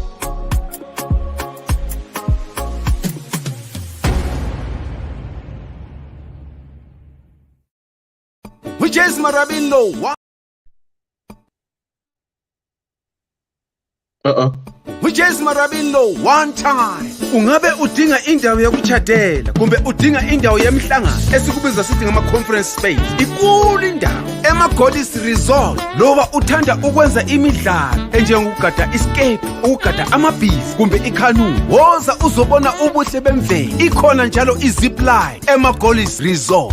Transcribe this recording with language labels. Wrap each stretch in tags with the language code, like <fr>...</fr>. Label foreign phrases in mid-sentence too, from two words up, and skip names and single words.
<en>Which is Marabino? Which is Marabino one time.</en> <nd>Ungabe udinga indawo yokuchadela kumbe udinga indawo yemhlangano esikubiza sithi ngama</nd> <en>conference space.</en> <nd>Ikulu indawo ema-Ddc Resort. Loba uthanda ukwenza imidlalo enjengokugada escape, ukugada amabhizi kumbe ikanu. Woza uzobona ubuhle bemvelo. Ikhona njalo izipline ema-Ddc Resort.</nd>